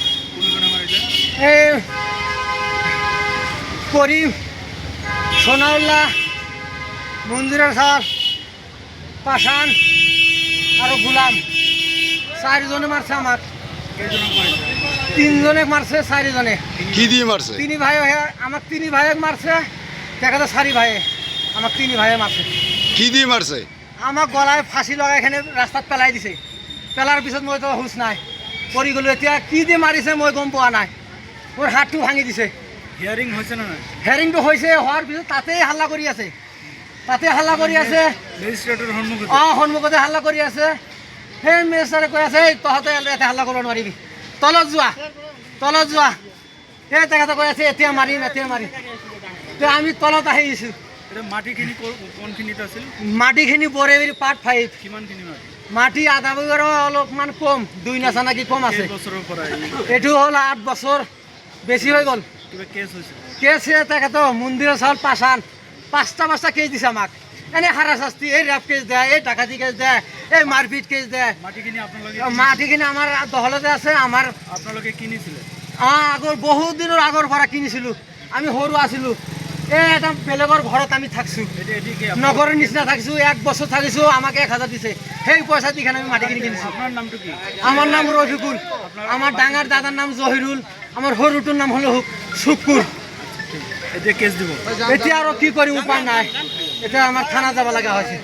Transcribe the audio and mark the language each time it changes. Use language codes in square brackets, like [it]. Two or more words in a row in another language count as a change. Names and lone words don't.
[bn] এই করিম, সোনাউল্লাহ, মন্দিরের সাওয়াল, পাশান আর গোলাম, 4 জনে মারছে আমার। 3 জনে মারছে, 4 জনে। কি দিয়ে মারছে? 3 ভাই আমার 3 ভাই মারছে, দেখা তো 4 ভাই আমার 3 ভাই মারছে। কি দিয়ে মারছে? [as] আমার গলায় ফাঁসি লগা এখানে রাস্তাত পেলাই দিছে। পেলার পিছত মই তো হুঁশ নাই, পৰি গ'লো। এতিয়া কি দিয়ে মাৰিছে মই গম পোৱা নাই। মোৰ হাতটো ভাঙি দিছে। [bn] হিয়ারিং হইছে না? [as] হেয়াৰিংটো হৈছে, হোৱাৰ পিছত তাতেই হাল্লা কৰি আছে। [bn] ম্যাজিস্ট্রেটের সম্মুখে? [as] সন্মুখতে হাল্লা কৰি আছে। সেই মেজিষ্ট্ৰেটে কৈ আছে তহঁতে ইয়াতে হাল্লা কৰিব নোৱাৰিবি, তলত যোৱা। সেই তেখেতে কৈ আছে এতিয়া মাৰিম। আমি তলত আহি আহিছোঁ। মাটিখিনি কোনখিনিত আছিল? মাটিখিনি বৰেবাৰী পাট 5। কিমানখিনি মাটি? মাটি আধা বিঘাৰো অলপমান কম, 2 নাচা নাকি কম আছে। বছৰৰ পৰা এইটো হ'ল 8 বছৰ বেছি হৈ গ'ল। কিবা কেছ হৈছে? কেছ তেখেতৰ মন্দিৰৰ চাউল পাছান 5টা কেছ দিছে আমাক। এনে হাৰাশাস্তি, এই ৰেপ কেছ দেয়, এই ডাকাতি কেছ দেয়, এই মাৰপিট কেছ দেয়। মাটিখিনি আমাৰ দখলতে আছে। আপোনালোকে কিনিছিলে? আগৰ বহুত দিনৰ আগৰ পৰা কিনিছিলোঁ। আমি সৰু আছিলোঁ। এই এটা বেলেগৰ ঘৰত আমি থাকছোঁ, নগৰৰ নিচিনা থাকিছোঁ। 1 বছৰ থাকিছোঁ, আমাক 1000 দিছে। সেই পইচা দি আমি মাটিখিনি কিনিছোঁ। [bn] আপনার নামটো কি? আমার নাম রফিকুল, আমার ডাঙার দাদার নাম জহিরুল, আমার সৰুটোৰ নাম হলো শুকুর। [as] এতিয়া কেছ দিব? এতিয়া আৰু কি কৰিম, উপায় নাই। এতিয়া আমাৰ থানা যাব লগা হৈছে।